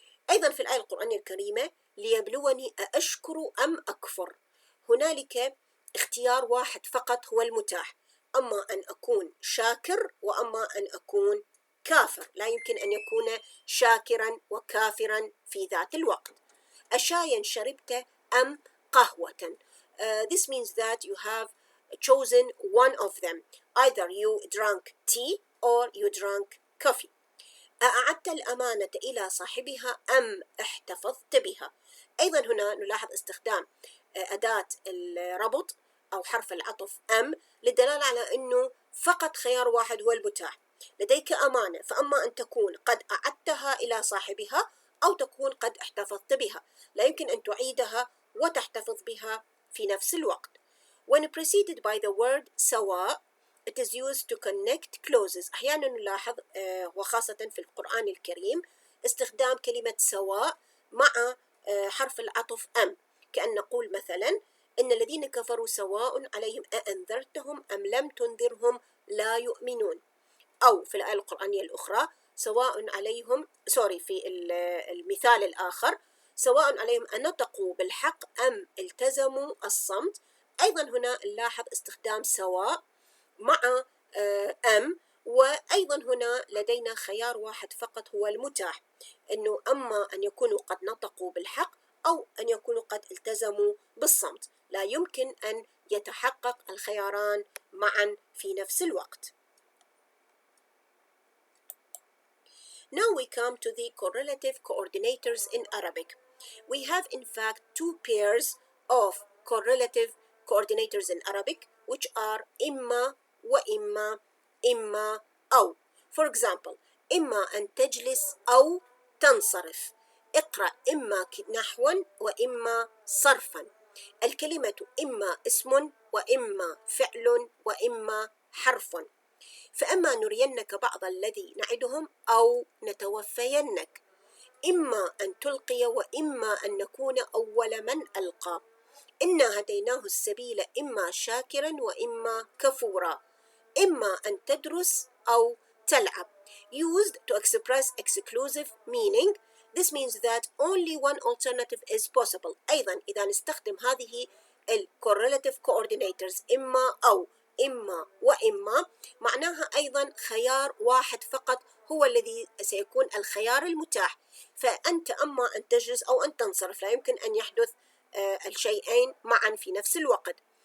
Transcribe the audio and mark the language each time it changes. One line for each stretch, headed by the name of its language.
Arabic: أيضا في الآية القرآنية الكريمة ليبلوني أأشكر أم أكفر، هنالك اختيار واحد فقط هو المتاح، أما أن أكون شاكر وأما أن أكون كافر، لا يمكن أن يكون شاكرا وكافرا في ذات الوقت. أشايا شربت أم قهوة.
English: This means that you have chosen one of them. Either you drank tea or you drank coffee.
Arabic: أعدت الأمانة إلى صاحبها أم احتفظت بها. أيضا هنا نلاحظ استخدام أداة الربط أو حرف العطف أم للدلالة على أنه فقط خيار واحد هو المتاح. لديك أمانة، فأما أن تكون قد أعدتها إلى صاحبها أو تكون قد احتفظت بها، لا يمكن أن تعيدها وتحتفظ بها في نفس الوقت.
English: When preceded by the word سواء it is used to connect clauses.
Arabic: أحيانا نلاحظ وخاصة في القرآن الكريم استخدام كلمة سواء مع حرف العطف أم، كأن نقول مثلا إن الذين كفروا سواء عليهم أأنذرتهم أم لم تنذرهم لا يؤمنون. أو في الآية القرآنية الأخرى سواء عليهم في المثال الآخر سواء عليهم أنطقوا بالحق أم التزموا الصمت. أيضا هنا نلاحظ استخدام سواء مع أم، وأيضا هنا لدينا خيار واحد فقط هو المتاح، أنه أما أن يكونوا قد نطقوا بالحق أو أن يكونوا قد التزموا بالصمت، لا يمكن أن يتحقق الخياران معا في نفس الوقت.
English: Now we come to the correlative coordinators in Arabic. We have in fact two pairs of correlative coordinators in Arabic, which are إما وإما، إما أو. For example،
Arabic: إما أن تجلس أو تنصرف. اقرأ إما نحوا وإما صرفا. الكلمة إما اسم وإما فعل وإما حرف. فأما نرينك بعض الذي نعدهم أو نتوفينك. إما أن تلقي وإما أن نكون أول من ألقى. إنا هديناه السبيل إما شاكرا وإما كفورا. إما أن تدرس أو تلعب.
English: Used to express exclusive meaning. This means that only one alternative is possible.
Arabic: أيضا إذا نستخدم هذه
English: correlative coordinators
Arabic: إما أو إما وإما، معناها أيضا خيار واحد فقط هو الذي سيكون الخيار المتاح. فأنت أما أن تجلس أو أن تنصرف، لا يمكن أن يحدث الشيئين معا في نفس الوقت.